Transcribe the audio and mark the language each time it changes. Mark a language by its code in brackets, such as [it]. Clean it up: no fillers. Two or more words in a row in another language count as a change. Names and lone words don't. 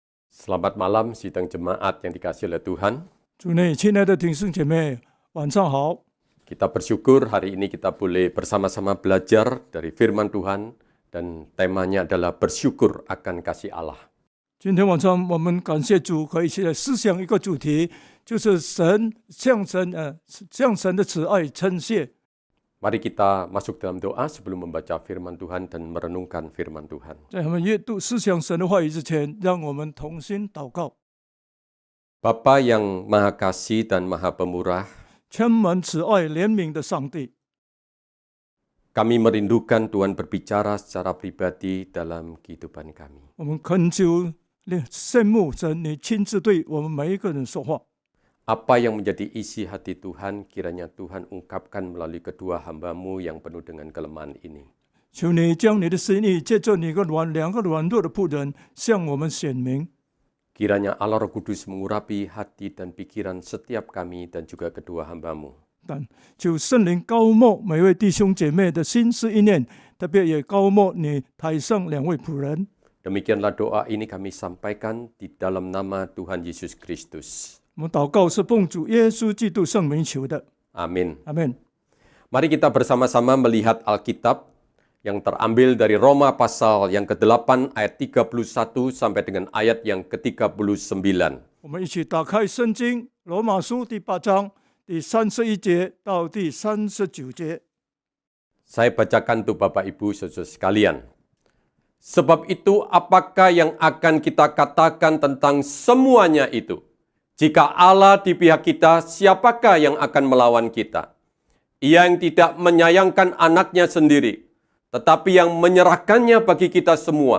[id] Selamat malam sidang jemaat yang dikasihi oleh Tuhan. [zh] 主内，亲爱的弟兄姐妹，晚上好。 [id] Kita bersyukur hari ini kita boleh bersama-sama belajar dari firman Tuhan dan temanya adalah bersyukur akan kasih Allah. [zh] 今天晚上我们感谢主，可以一起来思想一个主题，就是向神的慈爱称谢。 [id] Mari kita masuk dalam doa sebelum membaca firman Tuhan dan merenungkan firman Tuhan. [zh] 在我们阅读思想神的话语之前，让我们同心祷告。 [id] Bapa yang Maha Kasih dan Maha Pemurah, [zh] 充满慈爱怜悯的上帝， [id] kami merindukan Tuhan berbicara secara pribadi dalam kehidupan kami. [zh] 我们恳求羡慕神，你亲自对我们每一个人说话。 [id] Apa yang menjadi isi hati Tuhan, kiranya Tuhan ungkapkan melalui kedua hamba-Mu yang penuh dengan kelemahan ini. [zh] 求你将你的心意借着两个软弱的仆人向我们显明。 [id] Kiranya Allah Roh Kudus mengurapi hati dan pikiran setiap kami dan juga kedua hamba-Mu. [zh] 但求圣灵高莫每位弟兄姐妹的心思意念，特别也高莫你台上两位仆人。 [id] Demikianlah doa ini kami sampaikan di dalam nama Tuhan Yesus Kristus. [zh] 我们祷告是奉主耶稣基督圣名求的， [id] Amin. [zh] 阿门。 [id] Mari kita bersama-sama melihat Alkitab yang terambil dari Roma pasal yang ke-8 ayat 31 sampai dengan ayat yang ke-39. [zh] 我们一起打开圣经罗马书第8章第31节到第39节。 [id] Saya bacakan untuk Bapak Ibu saudara sekalian. Sebab itu apakah yang akan kita katakan tentang semuanya itu? Jika Allah di pihak kita, siapakah yang akan melawan kita? Ia yang tidak menyayangkan anaknya sendiri, tetapi yang menyerahkannya bagi kita semua.